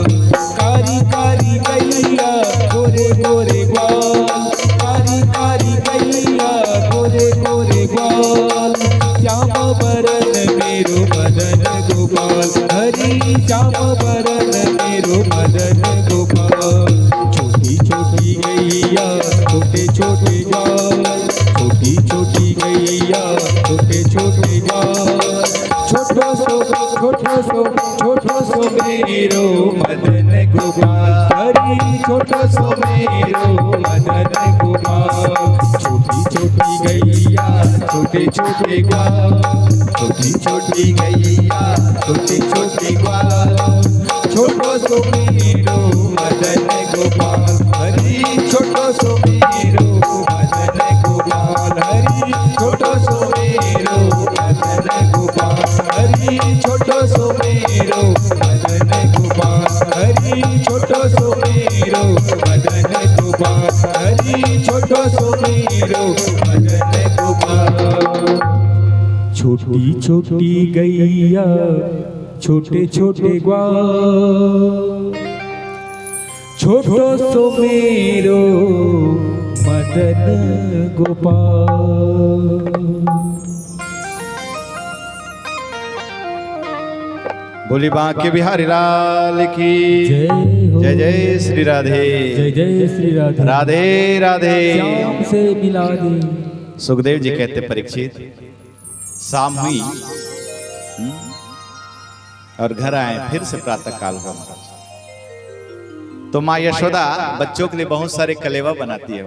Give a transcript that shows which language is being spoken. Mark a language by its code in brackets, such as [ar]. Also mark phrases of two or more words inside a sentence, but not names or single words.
[bra] कारी कारी गैया गोरे गोरे गाल, कारी कारी गैया गोरे गोरे गाल, श्याम बरन मेरो मदन गोपाल, हरी श्याम बरन मेरो मदन गोपाल। छोटी छोटी गैया छोटे छोटे ग्वाल, छोटी छोटी गैया छोटे छोटे ग्वाल, छोटो सो मेरो मदन गोपाल, हरी छोटो सो मेरो मदन गोपाल। छोटी छोटी गैया छोटे छोटे ग्वाल, छोटी छोटी गैया छोटे छोटे ग्वाल, छोटो सो मेरो मदन गोपाल, हरी छोटो सो मेरो मदन गोपाल, हरी छोटो सो मेरो मदन गोपाल, हरी छोटो सो मेरो मदन गोपाल, हरी छोटो सो मेरो मदन गोपाल, हरी छोटो सो मेरो मदन गोपाल। छोटी छोटी गैया छोटे छोटे ग्वाल, छोटो सो मेरो मदन गोपाल। [hi] बोली बांके बिहारी लाल की जय हो। जय जय श्री राधे, जय जय श्री राधे, राधे राधे। श्याम से मिला दे। सुखदेव जी कहते परीक्षित, शाम हुई और घर आए, फिर से प्रातः काल हुआ महाराज। तो माँ यशोदा बच्चों के लिए बहुत सारे कलेवा बनाती है।